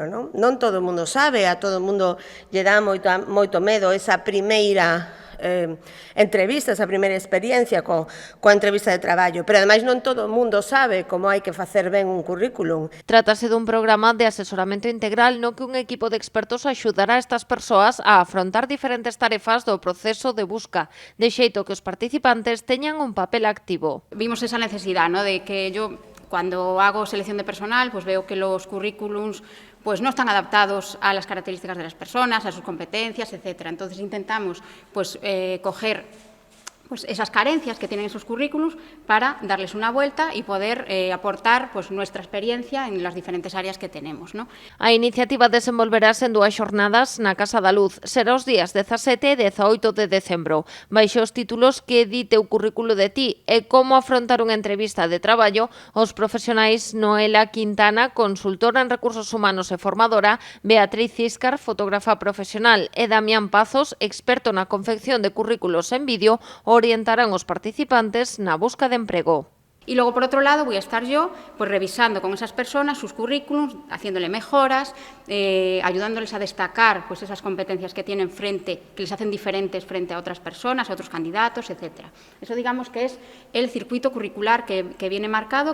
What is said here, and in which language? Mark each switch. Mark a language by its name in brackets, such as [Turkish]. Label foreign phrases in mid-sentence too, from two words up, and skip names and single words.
[Galician] Non todo o mundo sabe, a todo o mundo lle dá moito medo esa primeira entrevista, esa primeira experiencia coa entrevista de traballo, pero ademais non todo o mundo sabe como hai que facer ben un currículum. Trátase dun programa de asesoramento integral no que un equipo de expertos axudará a estas persoas a afrontar diferentes tarefas do proceso de busca, de xeito que os participantes teñan un papel activo. [Spanish] Vimos esa necesidad, ¿no?, de que yo, cuando hago selección de personal, pues veo que los currículums pues no están adaptados a las características de las personas, a sus competencias, etcétera. Entonces intentamos pues coger pues esas carencias que tienen esos currículums para darles una vuelta y poder aportar pues nuestra experiencia en las diferentes áreas que tenemos, ¿no? [Galician] A iniciativa desenvolverase en 2 xornadas na Casa da Luz. Será os días 17 e 18 de decembro. Baixo os títulos que di teu currículo de ti e como afrontar unha entrevista de traballo, os profesionais Noela Quintana, consultora en recursos humanos e formadora, Beatriz Íscar, fotógrafa profesional, e Damián Pazos, experto na confección de currículos en vídeo, orientarán os participantes na busca de emprego. [Spanish] Y luego, por otro lado, voy a estar yo pues revisando con esas personas sus currículums, haciéndole mejoras, ayudándoles a destacar pues esas competencias que tienen que les hacen diferentes frente a otras personas, a otros candidatos, etcétera. Eso, digamos, que es el circuito curricular que viene marcado.